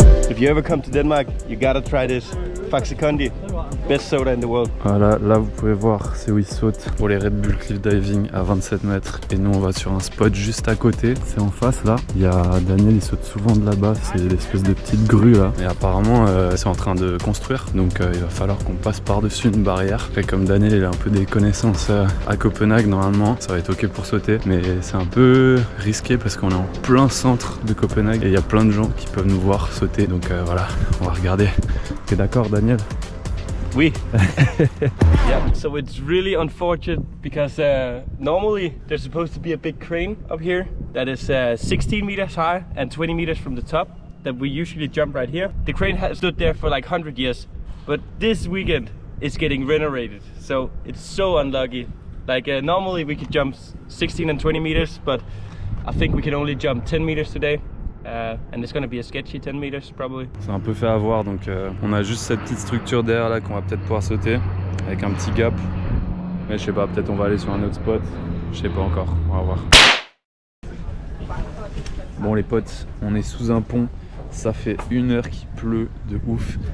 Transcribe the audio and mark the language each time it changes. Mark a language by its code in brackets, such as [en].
[en] If you ever come to Denmark, you gotta try this Faxe Kondi, best soda in the world. [fr] Voilà, là vous pouvez voir, c'est où ils sautent pour les Red Bull Cliff Diving à 27 mètres. Et nous on va sur un spot juste à côté, c'est en face là. Il y a Daniel, il saute souvent de là-bas, c'est l'espèce de petite grue là. Et apparemment c'est en train de construire, donc il va falloir qu'on passe par-dessus une barrière. Et comme Daniel il a un peu des connaissances à Copenhague, normalement ça va être ok pour sauter. Mais c'est un peu risqué parce qu'on est en plein centre de Copenhague et il y a plein de gens qui peuvent nous voir sauter. Donc voilà, on va regarder. T'es d'accord Daniel? Oui. [en] Yeah, so it's really unfortunate because normally there's supposed to be a big crane up here that is 16 meters high and 20 meters from the top that we usually jump right here. The crane has stood there for like 100 years, but this weekend it's getting renovated, so it's so unlucky. Like normally we could jump 16 and 20 meters, but I think we can only jump 10 meters today. And it's gonna be a sketchy 10 meters probably. [fr] C'est un peu fait avoir, donc on a juste cette petite structure derrière là qu'on va peut-être pouvoir sauter avec un petit gap. Mais je sais pas, peut-être on va aller sur un autre spot. Je sais pas encore, on va voir. Bon les potes, on est sous un pont. Ça fait 1 heure qu'il pleut de ouf.